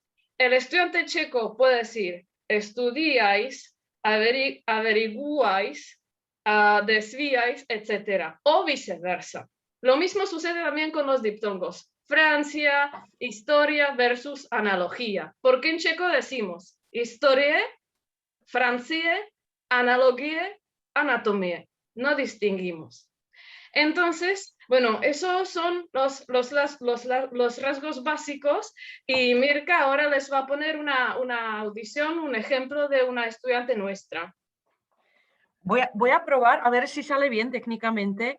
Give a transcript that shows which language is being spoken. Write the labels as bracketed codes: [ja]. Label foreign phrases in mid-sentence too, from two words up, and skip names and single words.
[es] El estudiante checo puede decir estudiáis, averiguáis, desviáis, etc. O viceversa. Lo mismo sucede también con los diptongos. Francia, historia versus analogía. Porque en checo decimos [cs] historie, francie, analogie, anatomie. [es] No distinguimos. Entonces, bueno, esos son los rasgos básicos, y Mirka ahora les va a poner una audición, un ejemplo de una estudiante nuestra. Voy a probar a ver si sale bien técnicamente.